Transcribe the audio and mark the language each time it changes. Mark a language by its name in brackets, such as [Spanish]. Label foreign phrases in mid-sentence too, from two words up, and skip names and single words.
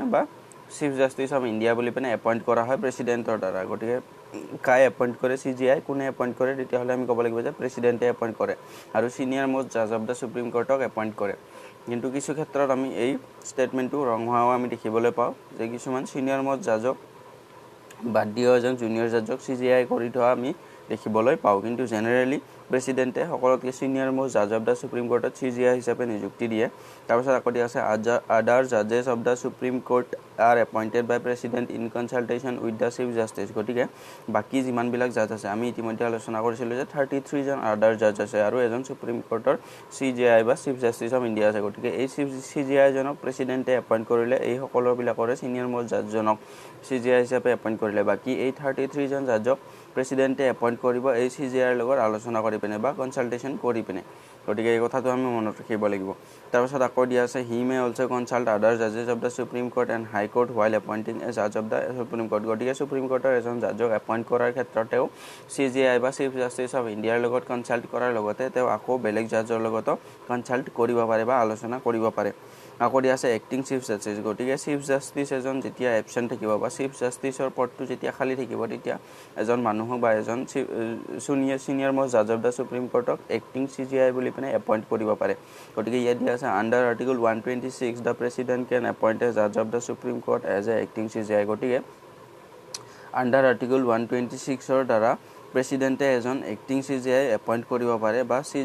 [Assamese] বা [English] Chief Justice of India [Assamese] বুলি পিনে এপইণ্ট কৰা হয় প্ৰেচিডেণ্টৰ দ্বাৰা গতিকে কাই এপইণ্ট কৰে CJI কোনে এপইণ্ট কৰে তেতিয়াহ'লে আমি ক'ব লাগিব যে [English] Presidentে appoint [Assamese] কৰে আৰু [English] senior most judge of the Supreme Courtক appoint [Assamese] কৰে কিন্তু কিছু ক্ষেত্ৰত আমি এই [English] statementটো wrong [Assamese] হোৱাও আমি দেখিবলৈ পাওঁ যে কিছুমান [English] senior most judgeক [Assamese] বাদ দিও এজন [English] junior judgeক [Assamese] CJI কৰি থোৱা আমি দেখিবলৈ পাওঁ কিন্তু জেনেৰেলি প্ৰেসিডেন্টে সকলোতকৈ [English] senior most judge of the Supreme Courtত [Assamese] CJI হিচাপে নিযুক্তি দিয়ে তাৰপিছত আকৌ দিয়া আছে [English] other judges of the Supreme Court are appointed by President in consultation with the Chief Justice [Assamese] গতিকে বাকি যিমানবিলাক জাজ আছে আমি ইতিমধ্যে আলোচনা কৰিছিলোঁ যে 33 জন [English] other judge [Assamese] আছে আৰু এজন সুপ্ৰিম কোৰ্টৰ CJI বা [English] Chief Justice of [Assamese] ইণ্ডিয়া আছে গতিকে এই CJI জনক [English] Presidentে appoint [Assamese] কৰিলে এই সকলোবিলাকৰে [English] senior most judgeজনক [Assamese] CJI হিচাপে এপইণ্ট কৰিলে বাকি এই 33 জন [English] judgeক Presidentে appoint [Assamese] কৰিব এই CJI লগত আলোচনা কৰি পিনে বা কনসালটেশন কৰি পিনে গতিকে এই কথাটো আমি মনত ৰাখিব লাগিব তাৰপিছত আকৌ দিয়া আছে [English] he may also consult other judges of the Supreme Court and High Court while appointing a judge of the Supreme Court [Assamese] গতিকে সুপ্ৰিম কোৰ্টৰ এজন [English] judgeক appoint [Assamese] কৰাৰ ক্ষেত্ৰতেও CJI বা [English] Chief Justice of Indiaৰ [Assamese] লগত কনসাল্ট কৰাৰ লগতে তেওঁ আকৌ বেলেগ জাজৰ লগতো কনসাল্ট কৰিব পাৰে বা আলোচনা কৰিব পাৰে আকৌ দিয়া আছে [English] acting Chief Justice [Assamese] গতিকে [English] Chief Justice [Assamese] এজন যেতিয়া এবসেন্ট থাকিব বা [English] Chief Justiceৰ [Assamese] পদটো যেতিয়া খালী থাকিব তেতিয়া এজন মানুহ বা এজন [English] senior most judge of the Supreme Courtক acting CJI [Assamese] বুলি পিনে এপইণ্ট কৰিব পাৰে গতিকে ইয়াত দিয়া আছে [English] under Article 126 the President can appoint a judge of the Supreme Court as an acting CJI [Assamese] গতিকে [English] under Article 126 [Assamese] দ্বাৰা প্ৰেসিডেন্টে এজন [English] acting CJI appoint [Assamese] কৰিব পাৰে বা